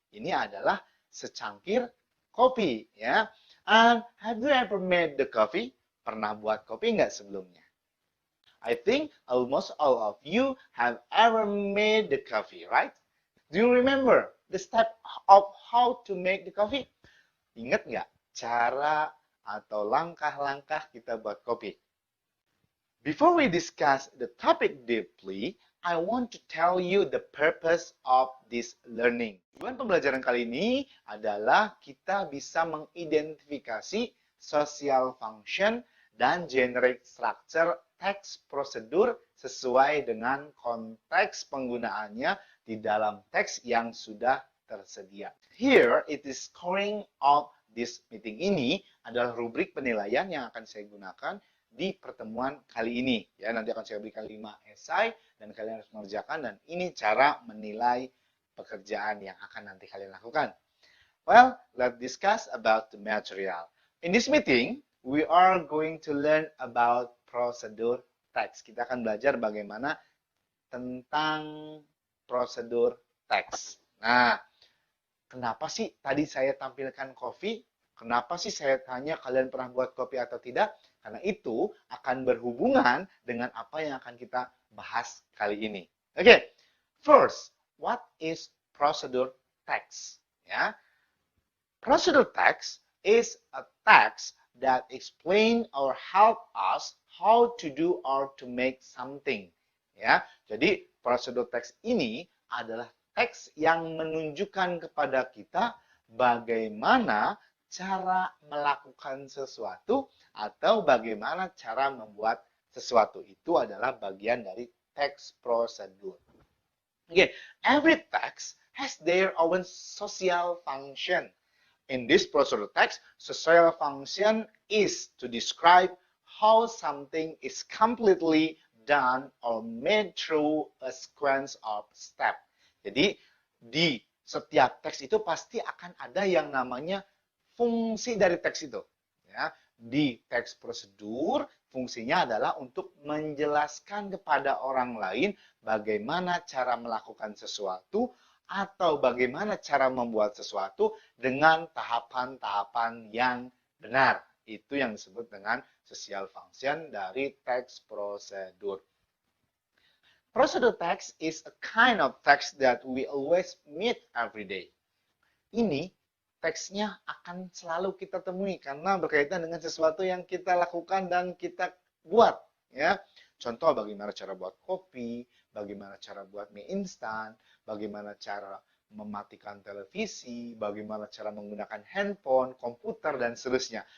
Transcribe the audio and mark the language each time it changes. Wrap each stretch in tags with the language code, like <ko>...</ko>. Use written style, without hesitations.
<id>Ini adalah secangkir kopi, ya.</id> <en>And have you ever made the coffee?</en> <id>Pernah buat kopi enggak sebelumnya?</id> <en>I think almost all of you have ever made the coffee, right? Do you remember the step of how to make the coffee?</en> <id>Ingat nggak cara atau langkah-langkah kita buat kopi?</id> <en>Before we discuss the topic deeply, I want to tell you the purpose of this learning.</en> <id>Tujuan pembelajaran kali ini adalah kita bisa mengidentifikasi social function dan generic structure teks prosedur sesuai dengan konteks penggunaannya di dalam teks yang sudah tersedia.</id> <en>Here, it is scoring of this meeting.</en> <id>Ini adalah rubrik penilaian yang akan saya gunakan di pertemuan kali ini. Ya, nanti akan saya berikan 5 esai dan kalian harus mengerjakan, dan ini cara menilai pekerjaan yang akan nanti kalian lakukan.</id> <en>Well, let's discuss about the material. In this meeting, we are going to learn about prosedur teks.</en> <id>Kita akan belajar bagaimana tentang prosedur teks. Nah, kenapa sih tadi saya tampilkan kopi? Kenapa sih saya tanya kalian pernah buat kopi atau tidak? Karena itu akan berhubungan dengan apa yang akan kita bahas kali ini.</id> <en>Oke, first, what is prosedur text? Ya, prosedur text is a text that explain or help us how to do or to make something.</en> <id>Ya, jadi prosedur teks ini adalah teks yang menunjukkan kepada kita bagaimana cara melakukan sesuatu atau bagaimana cara membuat sesuatu. Itu adalah bagian dari teks prosedur.</id> <en>Okay, every text has their own social function. In this prosedur text, social function is to describe how something is completely done or made through a sequence of step.</en> <id>Jadi di setiap teks itu pasti akan ada yang namanya fungsi dari teks itu. Ya, di teks prosedur fungsinya adalah untuk menjelaskan kepada orang lain bagaimana cara melakukan sesuatu atau bagaimana cara membuat sesuatu dengan tahapan-tahapan yang benar. Itu yang disebut dengan social function dari teks prosedur.</id> <en>Prosedur text is a kind of text that we always meet every day.</en> <id>Ini teksnya akan selalu kita temui karena berkaitan dengan sesuatu yang kita lakukan dan kita buat. Ya, contoh bagaimana cara buat kopi, bagaimana cara buat mie instan, bagaimana cara mematikan televisi, bagaimana cara menggunakan handphone, komputer, dan seterusnya.</id>